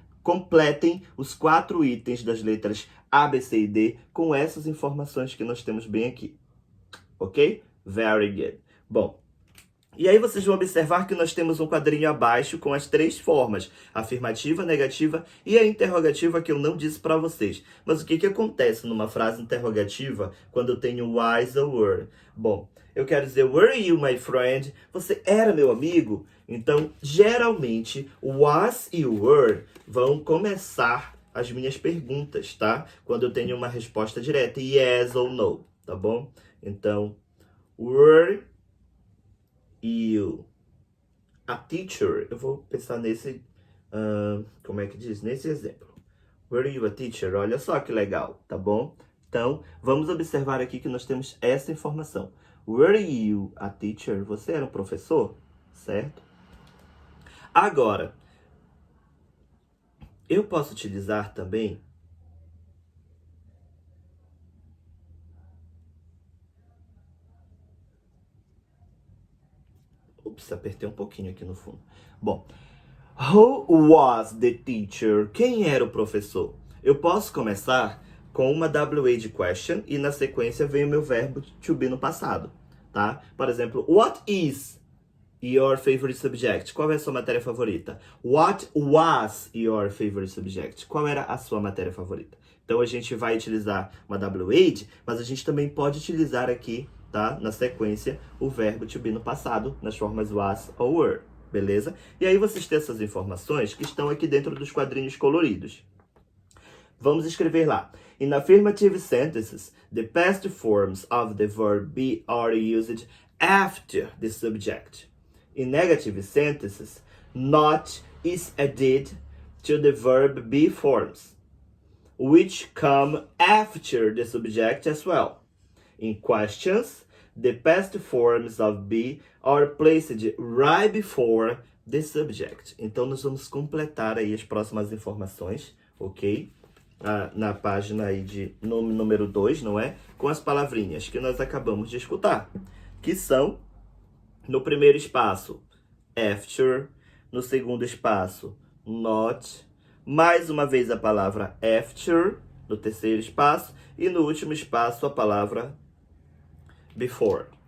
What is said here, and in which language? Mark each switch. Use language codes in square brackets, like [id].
[pt] Completem os 4 itens das letras A, B, C e D com essas informações que nós temos bem aqui. Ok? [en] Very good. [pt] Bom, e aí vocês vão observar que nós temos um quadrinho abaixo com as 3 formas. Afirmativa, negativa e a interrogativa que eu não disse para vocês. Mas o que acontece numa frase interrogativa quando eu tenho was ou were? Bom, eu quero dizer, [en] were you my friend? [pt] Você era meu amigo? Então, geralmente, was e were vão começar as minhas perguntas, tá? Quando eu tenho uma resposta direta, yes ou no, tá bom? [en] Então, were you a teacher? [pt] Eu vou pensar nesse, como é que diz? Nesse exemplo. [en] Were you a teacher? [pt] Olha só que legal, tá bom? Então, vamos observar aqui que nós temos essa informação. [en] Were you a teacher? [pt] Você era um professor? Certo? Agora, eu posso utilizar também apertei um pouquinho aqui no fundo. [en] Bom, who was the teacher? [pt] Quem era o professor? Eu posso começar com uma WH question e na sequência vem o meu verbo to be no passado, tá? Por exemplo, [en] what is your favorite subject? [pt] Qual é a sua matéria favorita? [en] What was your favorite subject? [pt] Qual era a sua matéria favorita? Então a gente vai utilizar uma WH, mas a gente também pode utilizar aqui, tá? Na sequência, o verbo to be no passado, nas formas was ou were, beleza? E aí vocês têm essas informações que estão aqui dentro dos quadrinhos coloridos. Vamos escrever lá. [en] In affirmative sentences, the past forms of the verb be are used after the subject. In negative sentences, not is added to the verb be forms, which come after the subject as well. In questions, the past forms of be are placed right before the subject. [pt] Então, nós vamos completar aí as próximas informações, ok? Na página aí de número 2, não é? Com as palavrinhas que nós acabamos de escutar, que são, no primeiro espaço, after, no segundo espaço, not, mais uma vez a palavra after, no terceiro espaço, e no último espaço a palavra before.